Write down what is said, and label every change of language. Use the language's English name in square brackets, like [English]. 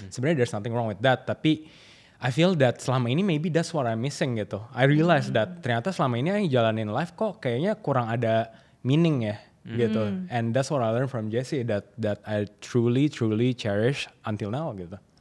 [English] Sebenarnya there's nothing wrong with that, tapi I feel that [Indonesian] selama ini [English] maybe that's what I'm missing gitu. I realize that [Indonesian] ternyata selama ini yang jalanin life kok kayaknya kurang ada meaning ya gitu. [English] And that's what I learned from Jessie that I truly cherish until now gitu.